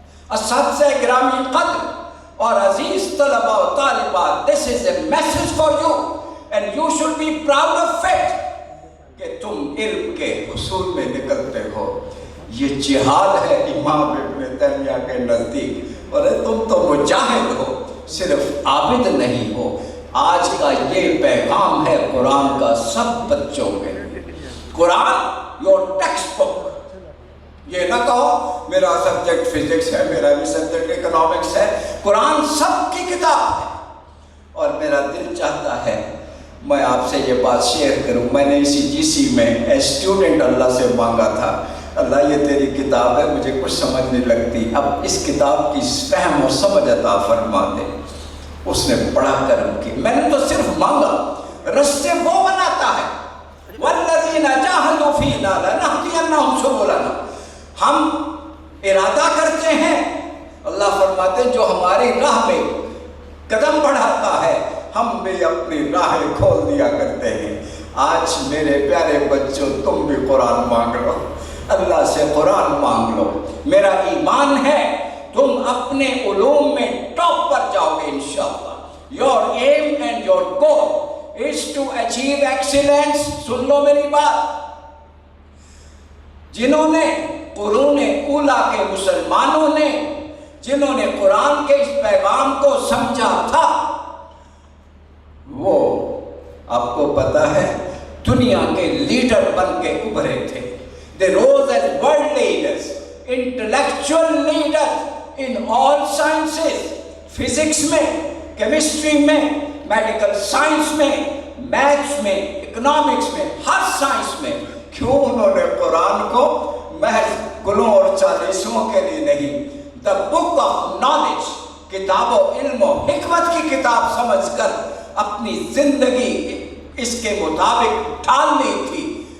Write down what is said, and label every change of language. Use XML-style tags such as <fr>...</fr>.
<ur>اساتذہ گرامی قدر اور عزیز طلباء و طالبات،</ur> <en>this is a message for you and you should be proud of it</en> <ur>کہ تم علم کے حصول میں نکلتے ہو. یہ جہاد ہے امام ابن تیمیہ کے نزدیک، اور تم تو مجاہد ہو، صرف عابد نہیں ہو. آج کا یہ پیغام ہے قرآن کا سب بچوں میں.</ur> <en>Quran your textbook.</en> <ur>یہ نہ کہو میرا سبجیکٹ فزکس ہے، میرا بھی سبجیکٹ اکنامکس ہے. قرآن سب کی کتاب ہے. اور میرا دل چاہتا ہے میں آپ سے یہ بات شیئر کروں. میں نے اسی GC میں اسٹوڈنٹ اللہ سے مانگا تھا، اللہ یہ تیری کتاب ہے، مجھے کچھ سمجھ نہیں لگتی، اب اس کتاب کی فہم اور سمجھ عطا فرما دے. اس نے بڑا کرم کی. میں نے تو صرف مانگا. رستے وہ بناتا ہے،</ur> <ar>وَالَّذِينَ جَاهَدُوا فِينَا لَنَهْدِيَنَّهُمْ سُبُلَنَا.</ar> <ur>ہم ارادہ کرتے ہیں، اللہ فرماتے ہیں جو ہماری راہ میں قدم بڑھاتا ہے ہم بھی اپنی راہیں کھول دیا کرتے ہیں. آج میرے پیارے بچوں تم بھی قرآن مانگ لو، اللہ سے قرآن مانگ لو. میرا ایمان ہے تم اپنے علوم میں ٹاپ پر جاؤ گے انشاءاللہ.</ur> <en>Your aim and your goal is to achieve excellence.</en> <ur>سن لو میری بات. جنہوں نے قرون اولا کے مسلمانوں نے جنہوں نے قرآن کے اس پیغام کو سمجھا تھا، وہ آپ کو پتا ہے دنیا کے لیڈر بن کے ابھرے تھے.</ur> <en>They rose as world leaders, intellectual leaders in all sciences.</en> <ur>Physics میں، کیمسٹری میں، میڈیکل سائنس میں، میتھس میں، اکنامکس میں، ہر سائنس میں. کیوں انہوں نے قرآن کو محض گلوں اور چالیسوں کے لیے نہیں،</ur> <en>the book of knowledge,</en> <ur>کتاب و علم و حکمت کی کتاب سمجھ کر اپنی زندگی اس کے مطابق ڈھالنی تھی.</ur>